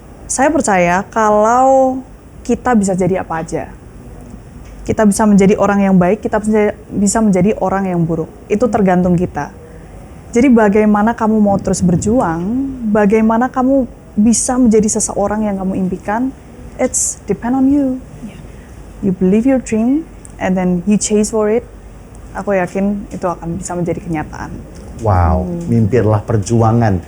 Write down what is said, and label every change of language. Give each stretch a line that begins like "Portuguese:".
Indonesian: Saya percaya kalau kita bisa jadi apa aja. Kita bisa menjadi orang yang baik, kita bisa menjadi orang yang buruk. Itu tergantung kita. Jadi bagaimana kamu mau terus berjuang, bagaimana kamu bisa menjadi seseorang yang kamu impikan,
English: it's depend on you. You believe your dream, and then you chase for it.
Indonesian: Aku yakin itu akan bisa menjadi kenyataan. Wow, mimpi adalah perjuangan